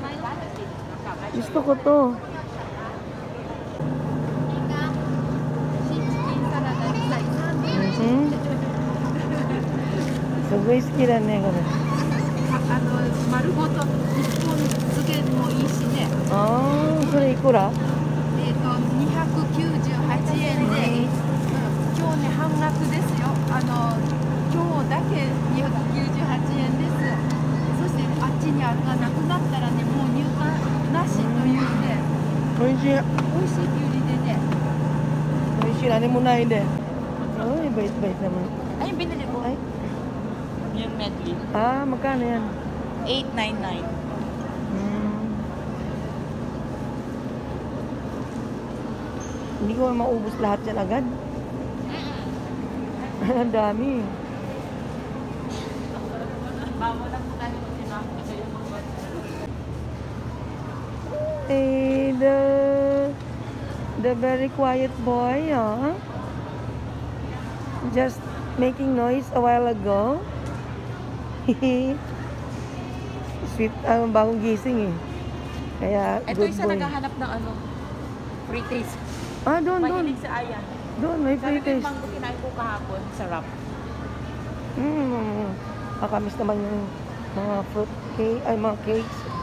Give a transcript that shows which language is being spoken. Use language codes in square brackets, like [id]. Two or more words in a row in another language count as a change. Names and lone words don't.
[tl] Gusto ko to. [ja] ごい好きだね、これ。丸ごと1本漬けもいいしね。ああ、それいくら？ 298円で、今日ね、半額ですよ。今日だけ298円です。そして、あっちにあるがなくなったらね、もう入荷なしというね、おいしい。美味しいきゅうりでね。おいしい。何もないで。 [tl] Ay, bait-bait naman. Ay, yung binili ko. Ay. Yung medley. Ah, magkano yan? 899. Hindi ko maubos lahat yan agad. Ang dami. [en] Eh, the very quiet boy, huh? Just making noise a while ago. Sweet, [tl] bagong gising eh. Kaya, Ito good isa boy. naghahanap ng free taste. Ah, doon. Mahilig si Ayan. Doon, may Sabi free ko yung taste. mango kinain ko kahapon. Sarap. Makamis naman yung mga fruit cake, ay mga cakes.